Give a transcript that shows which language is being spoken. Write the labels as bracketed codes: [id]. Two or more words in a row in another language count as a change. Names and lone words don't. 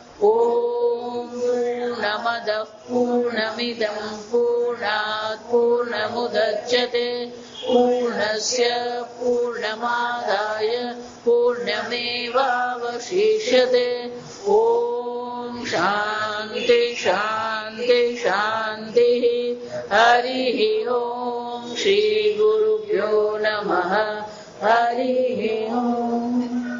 [sa] ઓમ પૂર્ણમદઃ પૂર્ણમિદં પૂર્ણાત પૂર્ણમુદચ્યતે પૂર્ણસ્ય પૂર્ણમાદાય પૂર્ણમેવાવશિષ્યતે. ઓમ શાંતિ શાંતિ शांति हरि ओम श्री गुरुभ्यो नमः हरि ओम।